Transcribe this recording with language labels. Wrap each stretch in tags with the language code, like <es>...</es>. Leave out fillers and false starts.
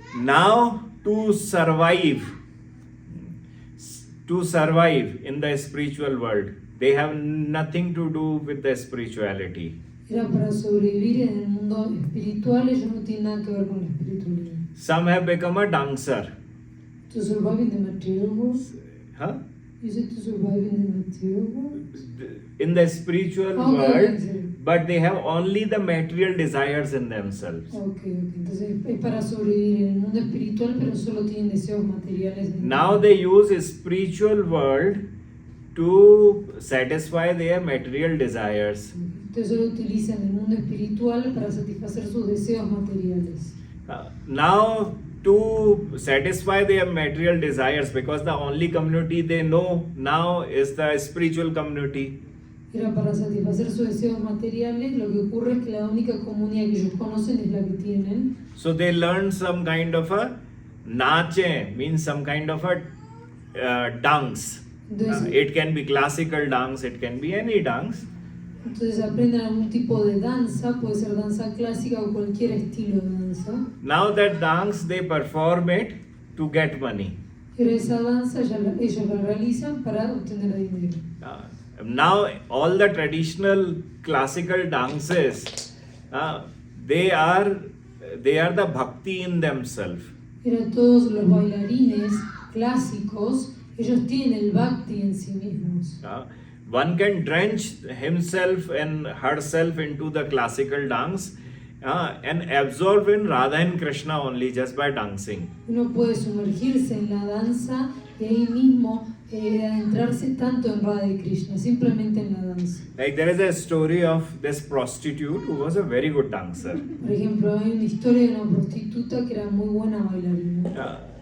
<en>Now to survive in the spiritual world, they have nothing to do with the spirituality.</en> <es>Era para sobrevivir en el mundo espiritual, ellos no tienen nada que ver con la espiritualidad.</es> <en>Some have become a dancer. To survive in the material world? Huh? You said to survive in the material world? In the spiritual world, but they have only the material desires in themselves. Okay.</en> <es>Entonces es para sobrevivir en el mundo espiritual, pero solo tienen deseos materiales.</es> <en>Now they use a spiritual world to satisfy their material desires.</en> <es>Entonces solo utilizan el mundo espiritual para satisfacer sus deseos materiales.</es> <en>Now to satisfy their material desires, because the only community they know now is the spiritual community.</en> <es>Era para satisfacer sus deseos materiales, lo que ocurre es que la única comunidad que ellos conocen es la que tienen.</es> <en>So they learn some kind of a nache, means some kind of a dance. It can be classical dance, it can be any dance.</en> <es>Entonces aprenden algún tipo de danza, puede ser danza clásica o cualquier estilo de danza.</es> <en>Now that dance they perform it to get money.</en> <es>Pero esa danza ellos la realizan para obtener dinero.</es> <en>Now all the traditional classical dances, they are the bhakti in themselves.</en> <es>Pero todos los bailarines clásicos, ellos tienen el bhakti en sí mismos.</es> <en>One can drench himself and herself into the classical dance and absorb in Radha and Krishna only just by dancing.</en> <es>Uno puede sumergirse en la danza y ahí mismo adentrarse tanto en Radha y Krishna, simplemente en la danza.</es> <en>Like there is a story of this prostitute who was a very good dancer.</en> <es>Por ejemplo, hay una historia de una prostituta que era muy buena bailarina.</es>